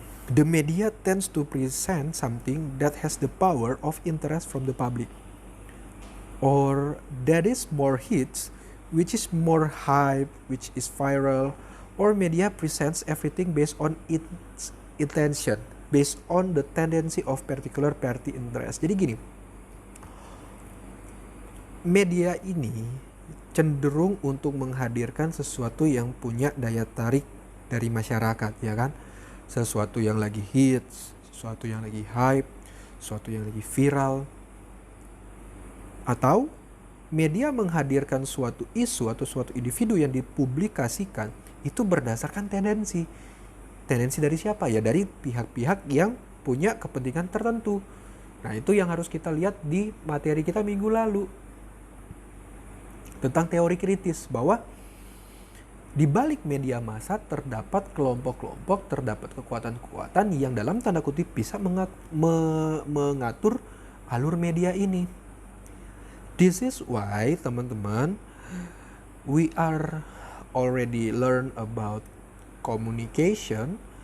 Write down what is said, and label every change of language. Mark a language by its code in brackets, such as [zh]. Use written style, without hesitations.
[en] The media tends to present something that has the power of interest from the public, or that is more hits, which is more hype, which is viral, or media presents everything based on its intention, based on the tendency of particular party interest. [id] Jadi gini, media ini cenderung untuk menghadirkan sesuatu yang punya daya tarik dari masyarakat, ya kan? Sesuatu yang lagi hits, sesuatu yang lagi hype, sesuatu yang lagi viral. Atau media menghadirkan suatu isu atau suatu individu yang dipublikasikan itu berdasarkan tendensi. Tendensi dari siapa? Ya dari pihak-pihak yang punya kepentingan tertentu. Nah, itu yang harus kita lihat di materi kita minggu lalu. Tentang teori kritis, bahwa di balik media massa terdapat kelompok-kelompok, terdapat kekuatan-kekuatan yang dalam tanda kutip bisa mengatur alur media ini. [en] This is why, [id] teman-teman, [en] we are already learn about communication.